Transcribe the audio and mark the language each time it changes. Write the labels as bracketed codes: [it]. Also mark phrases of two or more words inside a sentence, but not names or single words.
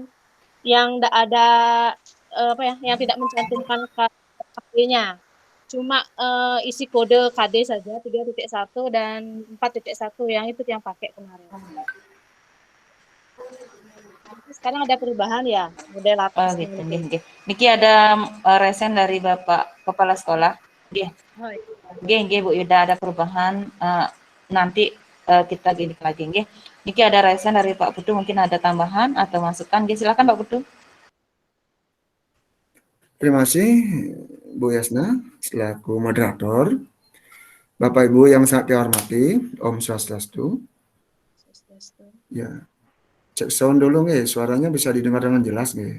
[id] Yang enggak ada yang tidak mencantumkan KD-nya. Cuma isi kode KD saja 3.1 dan 4.1 yang itu yang pakai kemarin. Sekarang ada perubahan ya, model atas. Oh, gitu. Nggih. Niki ada resen dari Bapak Kepala Sekolah. Nggih. Oh, iya. Nggih, Bu Yuda ada perubahan. Nanti kita gini lagi nggih. Niki ada resen dari Pak Putu, mungkin ada tambahan atau masukan. Nggih, silakan Pak Putu. Terima kasih Bu Yasna selaku moderator. Bapak Ibu yang sangat saya hormati, [ban] Om Swastiastu. [id] Ya, cek sound dulu nih, suaranya bisa didengar dengan jelas nih.